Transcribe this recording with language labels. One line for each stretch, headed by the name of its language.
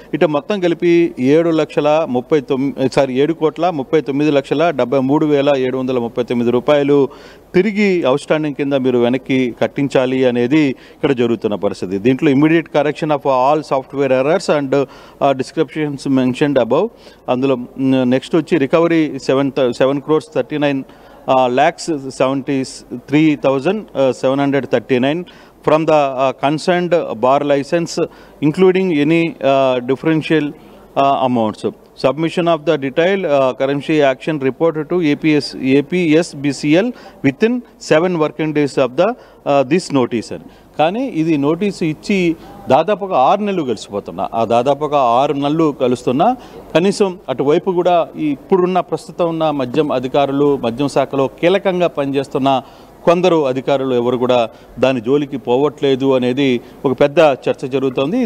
Telugu: ఇటు మొత్తం కలిపి 7,39,73,739 రూపాయలు తిరిగి అవుట్స్టాండింగ్ కింద మీరు వెనక్కి కట్టించాలి అనేది ఇక్కడ జరుగుతున్న పరిస్థితి.
English: దీంట్లో immediate correction of all software errors and descriptions mentioned above.
Telugu: అందులో నెక్స్ట్ వచ్చి
English: Recovery 7,73,739 from the concerned bar license, including any differential amounts. Submission of the detailed currency action report to APSBCL within 7 working days of the this notice.
Telugu: కానీ ఇది notice ఇచ్చి దాదాపుగా 6 నెలలు గడిచిపోతున్నా దాదాపుగా 6 నెలలు కలుస్తున్నా కనీసం అటువైపు కూడా ఇప్పుడున్న ప్రస్తుతం ఉన్న మద్యం అధికారులు మద్యం శాఖలో కీలకంగా పనిచేస్తున్న కొందరు అధికారులు ఎవరు కూడా దాని జోలికి పోవట్లేదు అనేది ఒక పెద్ద చర్చ జరుగుతోంది.